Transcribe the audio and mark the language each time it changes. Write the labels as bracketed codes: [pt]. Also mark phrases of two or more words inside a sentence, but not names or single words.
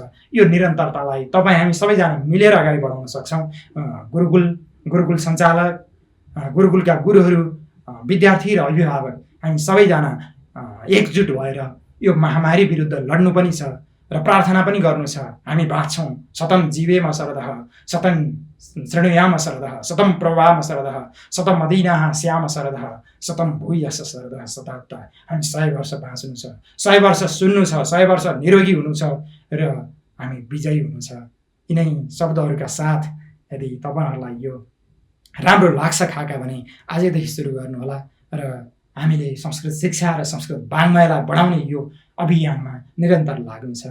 [ne] यो निरन्तरतालाई हामी सबैजना मिलेर अगाडि बढाउन सक्छौँ। गुरुकुल सञ्चालक, गुरुकुलका गुरुहरू, विद्यार्थी र अभिभावक, हामी सबैजना एकजुट भएर यो महामारी विरुद्ध लड्नु पनि छ र प्रार्थना पनि गर्नु छ। हामी बाँच्छौँ। [sa] शतं जीवेम शरदः, शतं शृणुयाम शरदः, शतं प्रवाम शरदः, शतं मदीनाः श्याम शरदः, शतं भूयस शरदः शताब्दा। [ne] हामी 100 वर्ष बाँच्नु छ, 100 वर्ष सुन्नु छ, 100 वर्ष निरोगी हुनु छ र हामी विजयी हुनु छ। यिनै शब्दहरूका साथ यदि तपाईँहरूलाई यो राम्रो लाग्छ खाका भने आजैदेखि सुरु गर्नुहोला र हामीले संस्कृत शिक्षा र संस्कृत वाङ्मयलाई बढाउने यो अभियानमा निरन्तर लाग्नु छ।